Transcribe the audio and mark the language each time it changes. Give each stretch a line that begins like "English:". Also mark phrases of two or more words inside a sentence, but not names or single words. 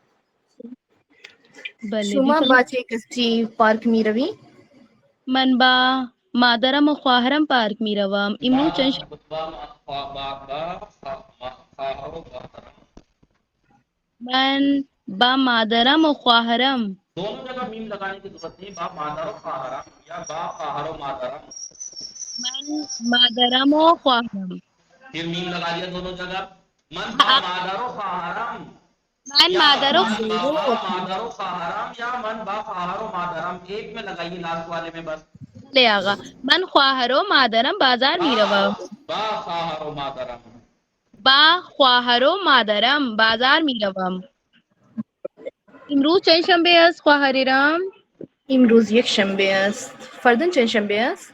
Persian: بله شما دیگه. با چه کسی پارک می روی؟ من با مادرم و خواهرم پارک می روم. امروز چند من با مادرم و خواهرم
Urdu: دونوں جگہ میم لگانے کی ضرورت نہیں.
Persian: با مادر و خواہرم یا با خواہر و مادرم. من مادرم و خواهرم
Urdu: پھر میم لگا دیا دونوں جگہ.
Persian: من با مادر و خواہرم من یا مادر و من با مادر و خواہرم یا من با خواہر و مادرم.
Urdu: ایک میں لگائیے لاسٹ والے میں بس.
Persian: لے آقا من خواهر و مادرم بازار می روم. با خواہر و مادرم. با خواهر و مادرم بازار می روم. امروز چند شنبه است خواهرم؟ امروز یک شنبه است. فردا چند شنبه است؟